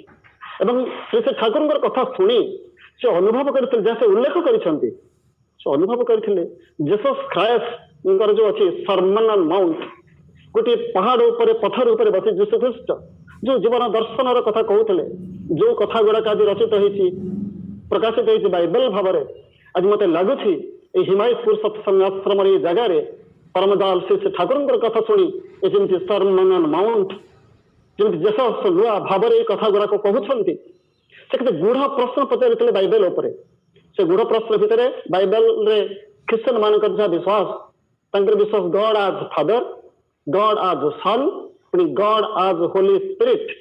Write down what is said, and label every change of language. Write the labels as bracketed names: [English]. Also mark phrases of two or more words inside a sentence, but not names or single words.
[Odia] ଏବଂ ସେ ଠାକୁରଙ୍କର କଥା ଶୁଣି ସେ ଅନୁଭବ କରିଥିଲେ, ଯାହା ସେ ଉଲ୍ଲେଖ କରିଛନ୍ତି, ସେ ଅନୁଭବ କରିଥିଲେ ଜେସସ୍ ଖ୍ରାଇଷ୍ଟଙ୍କର ଯୋଉ ଅଛି ସର୍ମନ ଅନ୍ ମାଉଣ୍ଟ, ଗୋଟିଏ ପାହାଡ଼ ଉପରେ ପଥର ଉପରେ ବସି ଯୀଶୁ ଖ୍ରୀଷ୍ଟ ଯୋଉ ଜୀବନ ଦର୍ଶନର କଥା କହୁଥିଲେ, ଯୋଉ କଥା ଗୁଡାକ ଆଜି ରଚିତ ହେଇଛି, ପ୍ରକାଶିତ ହେଇଛି ବାଇବେଲ ଭାବରେ, ଆଜି ମତେ ଲାଗୁଛି [Bangla] এই হিমায়তপুর সৎসঙ্গ আশ্রমের এই জায়গায় পরমদাল [Odia] ସେ ଠାକୁରଙ୍କର କଥା ଶୁଣି ଏ ଯେମିତି ସର୍ମନ ଅନ୍ ମାଉଣ୍ଟ ଯେମିତି ଜେସସ୍ ନୂଆ ଭାବରେ ଏଇ କଥା ଗୁଡାକ କହୁଛନ୍ତି, ସେ କେତେ ଗୂଢ ପ୍ରଶ୍ନ ପଚାରିଥିଲେ ବାଇବେଲ ଉପରେ। ସେ ଗୂଢ ପ୍ରଶ୍ନ ଭିତରେ ବାଇବେଲରେ ଖ୍ରୀଷ୍ଟିଆନ ମାନଙ୍କର ଯାହା ବିଶ୍ୱାସ, ତାଙ୍କର ବିଶ୍ୱାସ [English] God as Father, God as Son, [Odia] ପୁଣି [English] God as Holy Spirit.